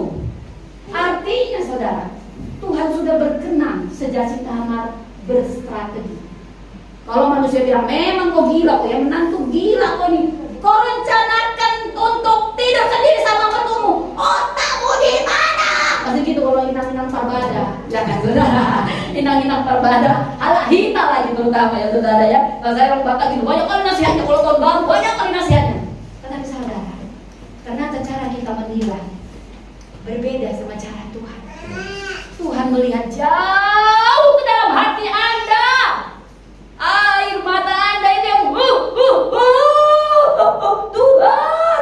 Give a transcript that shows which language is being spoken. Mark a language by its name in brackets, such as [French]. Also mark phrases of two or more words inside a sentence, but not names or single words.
[Indonesian] Artinya saudara, Tuhan sudah berkenan sejak si Tamar berstrategi. Kalau manusia bilang memang kau gila, kau yang menantu gila kau nih. Kau rencanakan untuk tidur sendiri sama mertuamu. Otakmu di mana? Masih gitu kalau inang-inang Parbada, jangan saudara. Inang-inang Parbada, [Batak Toba] ala hita [Indonesian] lagi terutama ya saudara ya. Kalau saya orang Batak gitu banyak kali nasihatnya, kalau tahun baru banyak kali nasihatnya. Tetapi saudara, ternyata cara kita menilai berbeda sama cara Tuhan. Tuhan melihat jauh ke dalam hati Anda. Air mata Anda ini yang Tuhan.